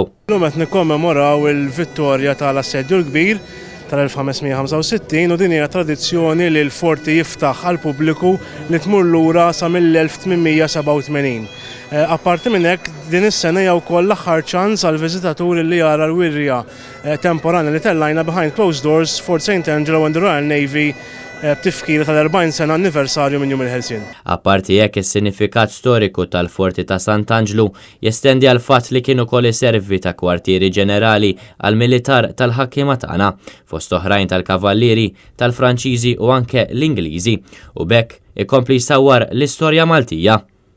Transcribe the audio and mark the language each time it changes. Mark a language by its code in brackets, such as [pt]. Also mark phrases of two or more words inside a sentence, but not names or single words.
[mt] Llum qed nikkommemoraw il-vittorja tal-assedju l-kbir tal-1565 u din hija tradizzjoni li l-forti jiftaħ għal pubbliku li tmur lura sa mill-1887. Apparti minn hekk, din is-sena hija wkoll l-aħħar ċans għal viżitaturi li jara l-wirja temporanja li tellajna Behind Closed Doors Fort Sant'Angelo and the Royal Navy b'tifkira tal-40 sena anniversarju minn jum il-ħelsien. Apparti hekk is-sinifikat storiku tal-forti ta' Sant'Angelo jestendi għal fatt li kienu ukoll iservi ta' kwartieri ġenerali għal militar tal-ħakkiema tagħna, fost oħrajn tal-kavallieri, tal-Franċiżi u anke l-Ingliżi, u bekk ikompli jsawwar l-istorja Maltija.